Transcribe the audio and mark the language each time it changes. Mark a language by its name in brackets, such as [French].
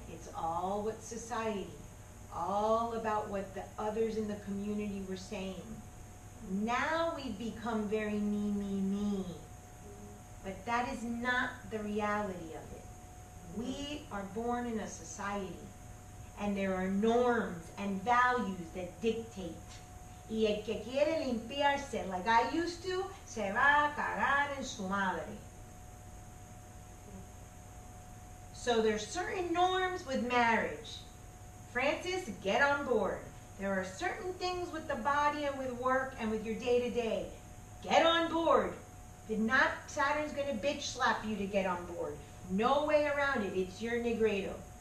[English] It's all what society, all about what the others in the community were saying. Now we've become very me. But that is not the reality of it. We are born in a society, and there are norms and values that dictate. [Spanish] Y el que quiere limpiarse [English] like I used to, [Spanish] se va a cagar en su madre. [English] So there's certain norms with marriage. Francis, get on board. There are certain things with the body and with work and with your day-to-day. Get on board. If not, Saturn's going to bitch slap you to get on board. No way around it. It's your Negredo.